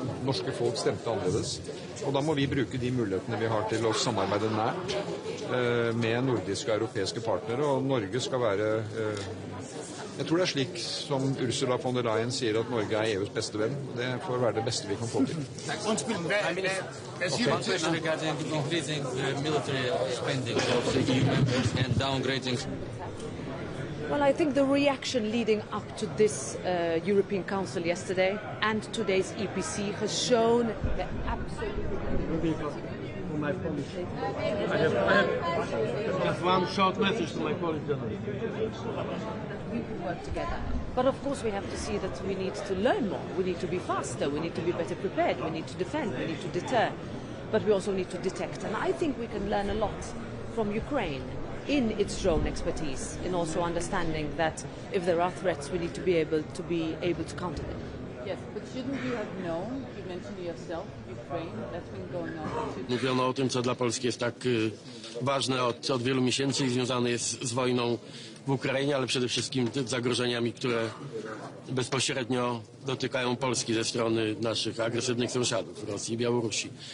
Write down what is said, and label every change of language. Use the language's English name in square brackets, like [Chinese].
[Norwegian] Norske folk stemte annerledes. Og da må vi bruke de mulighetene vi har til å samarbeide nært med nordiske og europeiske partnere. Og Norge skal være jeg tror det er slik som Ursula von der Leyen sier, at Norge er EUs beste venn. Det får være det beste vi kan få til. [English] Regarding increasing military spending of the EU members and downgrading. Well, I think the reaction leading up to this European Council yesterday and today's EPC has shown the absolute... I have one short message to my colleague journalist. We can work together. But of course we have to see that we need to learn more. We need to be faster. We need to be better prepared. We need to defend. We need to deter. But we also need to detect. And I think we can learn a lot from Ukraine in its drone expertise, in also understanding that if there are threats, we need to be able to counter them. Yes, but shouldn't you have known, you mentioned yourself, Ukraine, that's been going on. [Polish] Mówiono o tym, co dla Polski jest tak ważne od wielu miesięcy i związane jest z wojną w Ukrainie, ale przede wszystkim zagrożeniami, które bezpośrednio dotykają Polski ze strony naszych agresywnych sąsiadów, Rosji i Białorusi.